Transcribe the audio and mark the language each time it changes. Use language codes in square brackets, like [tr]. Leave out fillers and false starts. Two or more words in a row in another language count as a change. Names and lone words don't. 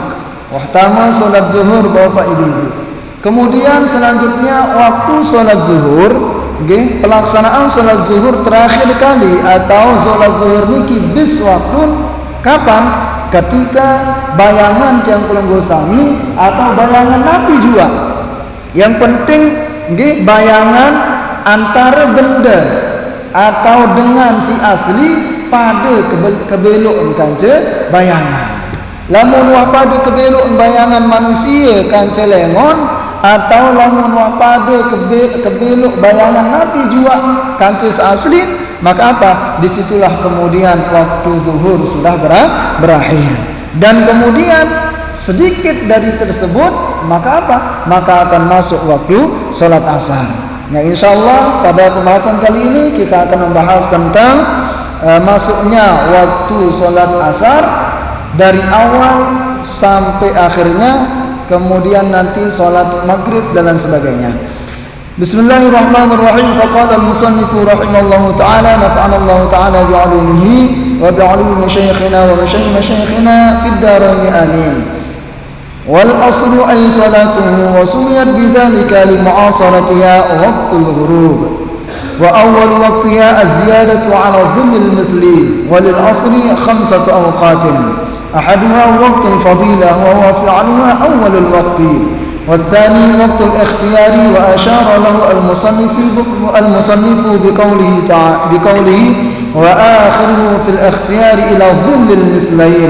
[id] Wahtama salat zuhur Bapak Ibu. Kemudian selanjutnya waktu salat zuhur, pelaksanaan salat zuhur terakhir kali atau salat zuhur niki bis waktu kapan? Ketika bayangan tiang pelenggu sami atau bayangan Nabi juga. Yang penting bayangan antara benda atau dengan si asli pada kebelok kance bayangan. [sas] Lamun wah pada kebelok bayangan manusia kance lengon, atau lamun wah pada kebelok bayangan Nabi juga kance asli, maka apa? [id] Disitulah kemudian waktu zuhur sudah berakhir. Dan kemudian sedikit dari tersebut, maka apa? Maka akan masuk waktu salat asar. Nah, insyaallah pada pembahasan kali ini kita akan membahas tentang masuknya waktu salat asar dari awal sampai akhirnya, kemudian nanti salat maghrib dan lain sebagainya. [ar] بسم الله الرحمن الرحيم فقال المصنف رحمه الله تعالى نفعنا الله تعالى بعلومه وبعلوم مشايخنا ومشايخنا في الدارين آمين. والعصر أي صلاته وسميت بذلك لمعاصرتها وقت الغروب وأول وقتها الزيادة على ظل المثل وللعصر خمسة أوقات أحدها وقت الفضيلة وهو فعلها أول الوقت والثاني وقت الاختيار وأشار له المصنف بقوله وآخره في الاختيار إلى ظل المثلين.